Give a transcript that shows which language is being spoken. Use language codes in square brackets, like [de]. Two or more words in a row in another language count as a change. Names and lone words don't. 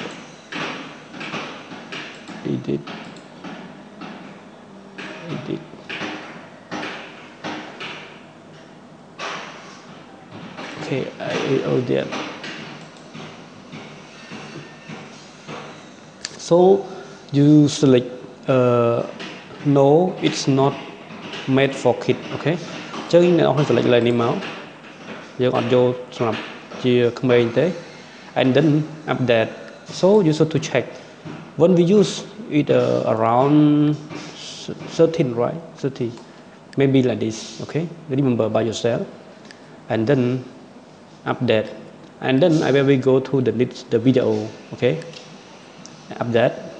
[en] Edit okay I did so you select no it's not made for kid okay ចឹង [km] អ្នកនរគ្នា [en] select [km] លើនេះមកយើងអត់យកសម្រាប់ជាក្មេងទេ [en] and then update so you should to check when we use it around 13 right 30 maybe like this okay remember by yourself and then update and then I will go to the video okay update